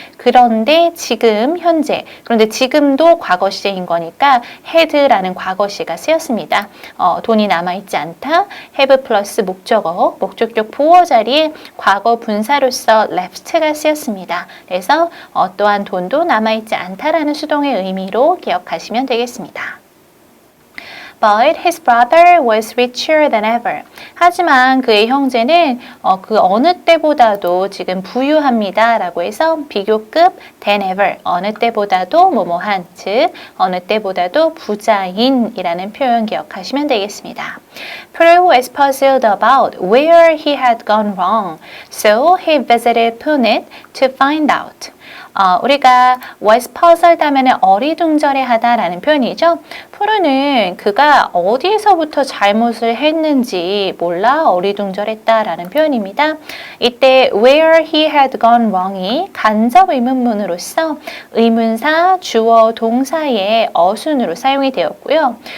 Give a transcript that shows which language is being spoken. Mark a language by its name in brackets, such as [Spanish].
[Korean] 그런데 지금 현재, 그런데 지금도 과거 시제인 거니까 had라는 과거 시가 쓰였습니다. 돈이 남아있지 않다, have 플러스 목적어, 목적격 보어 자리에 과거 분사로서 left가 쓰였습니다. 그래서 또한 돈도 남아있지 않다라는 수동의 의미로 기억하시면 되겠습니다. [English] But his brother was richer than ever. [Korean] 하지만 그의 형제는 그 어느 때보다도 지금 부유합니다. 라고 해서 비교급 than ever, 어느 때보다도 뭐뭐한, 즉 어느 때보다도 부자인이라는 표현 기억하시면 되겠습니다. [English] Prue was puzzled about where he had gone wrong, so he visited Punet to find out. [Korean] 우리가 was puzzled 하면 어리둥절해하다라는 표현이죠. 프루는 그가 어디에서부터 잘못을 했는지 몰라 어리둥절했다라는 표현입니다. 이때 [English] where he had gone wrong [Korean] 이 간접 의문문으로서 의문사, 주어, 동사의 어순으로 사용이 되었고요.